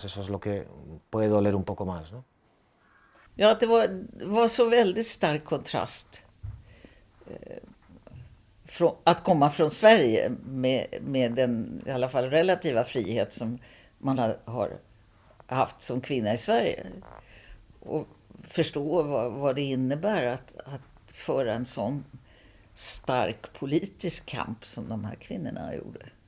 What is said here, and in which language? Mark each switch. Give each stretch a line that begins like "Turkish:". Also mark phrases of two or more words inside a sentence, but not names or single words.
Spanish: Eso es lo que puede doler un poco más, ¿no?
Swedish: Ja, det var så väldigt stark kontrast att komma från Sverige med den i alla fall relativa frihet som man har haft som kvinna i Sverige och förstå vad det innebär att föra en sån stark politisk kamp som de här kvinnorna gjorde.